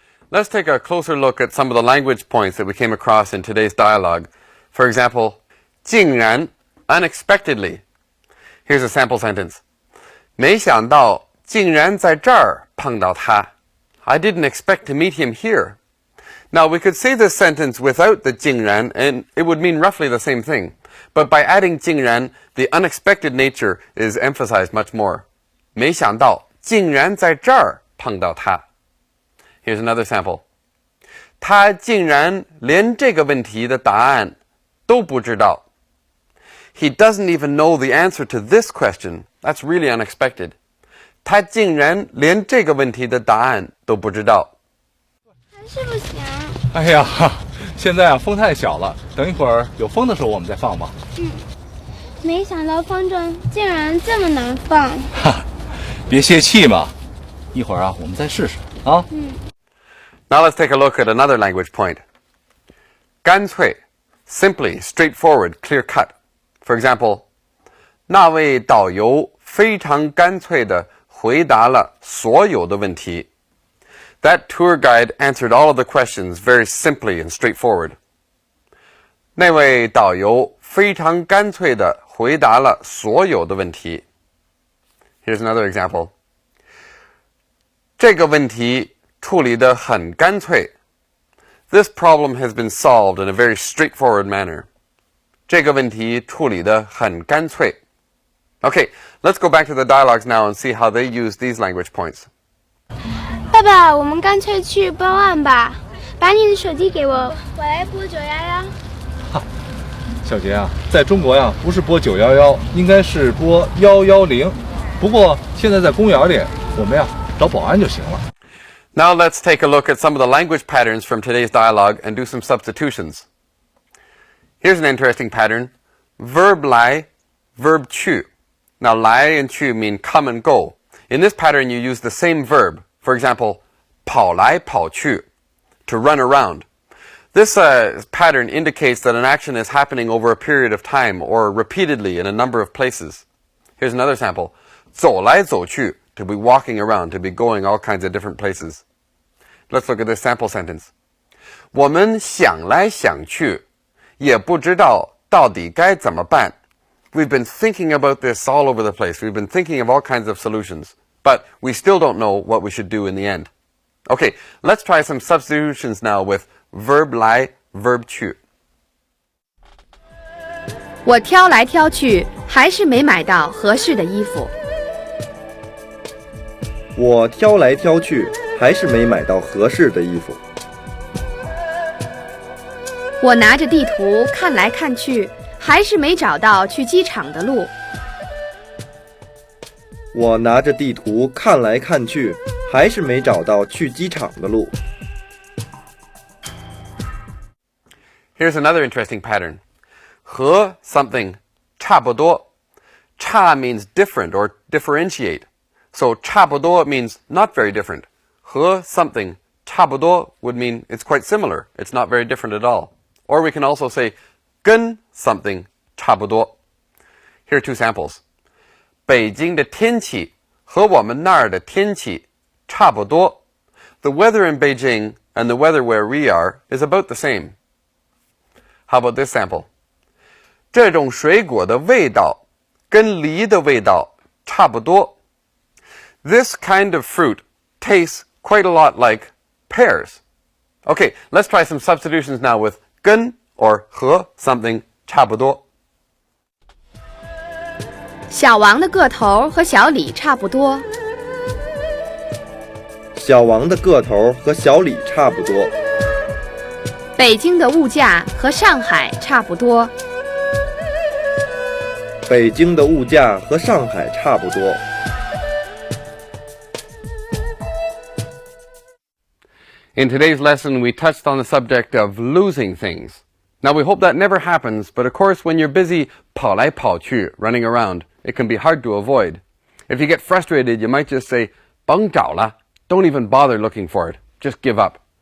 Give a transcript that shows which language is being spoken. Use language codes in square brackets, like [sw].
[en] Let's take a closer look at some of the language points that we came across in today's dialogue. For example, 竟然, unexpectedly. Here's a sample sentence. [zh] 没想到竟然在这儿碰到他. [en] I didn't expect to meet him here. Now, we could say this sentence without the 竟然, and it would mean roughly the same thing. But by adding 竟然, the unexpected nature is emphasized much more. [zh] 没想到竟然在这儿碰到他. [en] Here's another sample. [zh] 他竟然连这个问题的答案都不知道. [en] He doesn't even know the answer to this question. That's really unexpected. [zh] 他竟然连这个问题的答案都不知道。还是不行。哎呀，现在风太小了，等一会儿有风的时候我们再放吧。没想到风筝竟然这么难放。别泄气嘛，一会儿我们再试试啊。 [en] Now let's take a look at another language point. 干脆, simply, straightforward, clear cut. For example, [zh] 那位导游非常干脆地回答了所有的问题. [en] That tour guide answered all of the questions very simply and straightforward. [zh] 那位导游非常干脆地回答了所有的问题. [en] Here's another example. [zh] 这个问题处理得很干脆. [en] This problem has been solved in a very straightforward manner. [zh] 这个问题处理得很干脆. [en] Okay, let's go back to the dialogues now and see how they use these language points. [zh] 爸爸，我们干脆去报案吧。把你的手机给我，我来拨911。小杰啊，在中国呀，不是拨911，应该是拨110。不过现在在公园里，我们呀找保安就行了。 [en] Now let's take a look at some of the language patterns from today's dialogue and do some substitutions. Here's an interesting pattern. Verb 来, verb 去. Now 来 and 去 mean come and go. In this pattern you use the same verb. For example, 跑来跑去, to run around. This pattern indicates that an action is happening over a period of time or repeatedly in a number of places. Here's another sample. 走来走去, to be walking around, to be going all kinds of different places. Let's look at this sample sentence. [zh] 我们想来想去，也不知道到底该怎么办. [en] We've been thinking about this all over the place. We've been thinking of all kinds of solutions, but we still don't know what we should do in the end. Okay, let's try some substitutions now with verb 来, verb 去. [zh] 我挑来挑去，还是没买到合适的衣服。我挑来挑去，还是没买到合适的衣服。我拿着地图看来看去，还是没找到去机场的路。我拿着地图看来看去，还是没找到去机场的路。 [en] Here's another interesting pattern. [zh] 和 something 差不多. [en] 差 means different or differentiate. So 差不多 means not very different. 和 something 差不多 would mean it's quite similar. It's not very different at all. Or we can also say 跟 something 差不多. Here are two samples. [zh] 北京的天气和我们那儿的天气差不多. [en] The weather in Beijing and the weather where we are is about the same. How about this sample? [zh] 这种水果的味道跟梨的味道差不多. [en] This kind of fruit tastes quite a lot like pears. Okay, let's try some substitutions now with 跟 or 和 something 差不多. [zh] 小王的个头和小李差不多。小王的个头和小李差不多。北京的物价和上海差不多。北京的物价和上海差不多。 [en] In today's lesson, we touched on the subject of losing things. Now, we hope that never happens, but of course, when you're busy 跑来跑去, running around, it can be hard to avoid. If you get frustrated, you might just say 甭找了, don't even bother looking for it, just give up.